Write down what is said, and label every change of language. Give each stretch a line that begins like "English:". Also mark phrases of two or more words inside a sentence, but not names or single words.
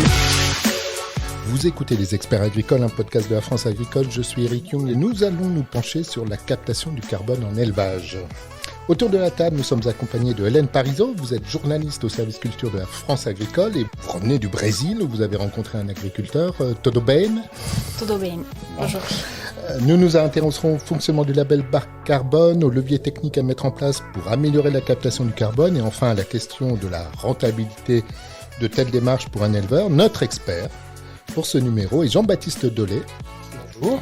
French: Vous écoutez Les Experts agricoles, un podcast de la France agricole. Je suis Eric Young et nous allons nous pencher sur la captation du carbone en élevage. Autour de la table, nous sommes accompagnés de Hélène Parisot. Vous êtes journaliste au service culture de la France agricole et vous revenez du Brésil où vous avez rencontré un agriculteur,
Portuguese: Tudo bem? Tudo bem.
French: Bonjour. Nous nous intéresserons au fonctionnement du label bas carbone, aux leviers techniques à mettre en place pour améliorer la captation du carbone et enfin à la question de la rentabilité de telles démarches pour un éleveur. Notre expert pour ce numéro est Jean-Baptiste Dolé. Bonjour.